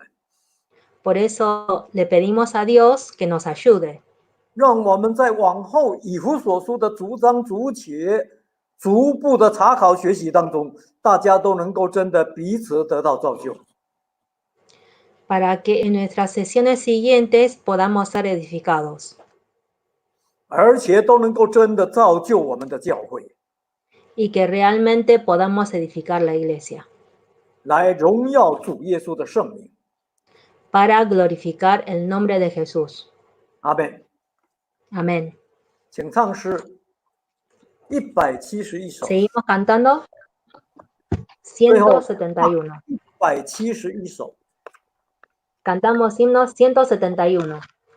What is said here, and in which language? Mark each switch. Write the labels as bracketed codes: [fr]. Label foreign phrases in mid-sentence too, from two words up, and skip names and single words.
[es] Por eso le pedimos a Dios que nos ayude, [zh] 让我们在往后以弗所书的逐章逐节、逐步的查考学习当中，大家都能够真的彼此得到造就。 [es] para que en nuestras sesiones siguientes podamos ser edificados [zh] 而且都能够真的造就我们的教会， [es] y que realmente podamos edificar la iglesia [zh] 来荣耀主耶稣的圣名。 [es] para glorificar el nombre de Jesús. [zh] 阿门。 [es] Amén. [zh] 请唱诗171首。 [es] Seguimos cantando 171. [zh] 171首。 [es] Cantamos himno 171.